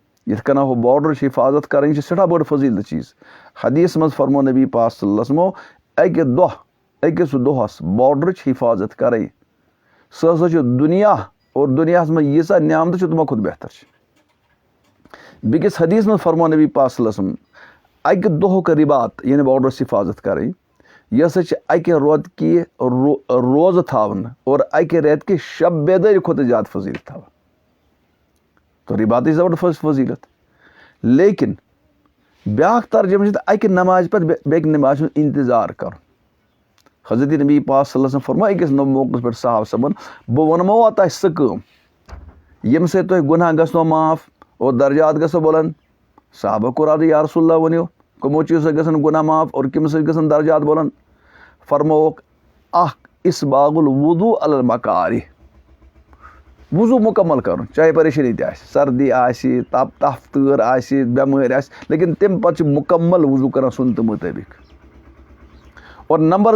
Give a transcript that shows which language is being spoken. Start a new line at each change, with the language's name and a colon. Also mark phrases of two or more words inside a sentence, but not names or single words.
Kashmiri: یِتھ کٔنۍ ہُہ باڈر چھِ حفاظت کَرٕنۍ یہِ چھِ سٮ۪ٹھاہ بٔڑ فضیٖلت چیٖز حدیث منٛز فرمو نبی پاک
Arabic: صلی اللہ علیہ وسلمو
Kashmiri: اَکہِ دۄہ أکِس دۄہَس باڈرٕچ حفاظت کَرٕنۍ سُہ ہسا چھُ دُنیا اور دُنیاہَس منٛز ییٖژاہ نعمتہٕ چھِ تِمو کھۄتہٕ بہتر چھِ بیٚکِس حدیث منٛز فرمو نبی پاک
Arabic: صلی اللہ علیہ وسلم
Kashmiri: اَکہِ دۄہُک رِبات یعنی باڈرَس حفاظت کَرٕنۍ یہِ ہسا چھِ اَکہِ رۄدکہِ روزٕ تھاونہٕ اور اَکہِ رٮ۪تہٕ کہِ شب بیدٲری کھۄتہٕ زیادٕ فضیٖلت تھاوان تو رِباتٕچ زبردست فضیٖلت لیکِن بیٛاکھ ترجمہٕ چھِ اَکہِ نمازِ پَتہٕ بیٚکہِ نمازِ ہُنٛد اِنتظار کَرُن حضرت نبی پاک
Arabic: صلی اللہ علیہ وسلم
Kashmiri: فرمو أکِس موقعس پٮ۪ٹھ صحابہ صٲبن بہٕ وَنموا تۄہہِ سُہ کٲم ییٚمہِ سۭتۍ تۄہہِ گُناہ گژھنو معاف اور درجات گژھو بُلند صحابہ کوٚر عرض
Arabic: یا رسول اللہ
Kashmiri: ؤنِو کٕمو چیٖزو سۭتۍ گژھن گُناہ معاف اور کَمہِ سۭتۍ گژھن درجات بُلند فرمووُکھ اکھ
Arabic: اِسباغ الوضوٗ علی المکارِہ
Kashmiri: وضوٗ مُکمل کَرُن چاہے پریشٲنی تہِ آسہِ سردی آسہِ تپھ تۭر آسہِ بٮ۪مٲرۍ آسہِ لیکِن تَمہِ پتہٕ چھِ مُکمل وضوٗ کران سُنتہٕ مُطٲبق اور نمبر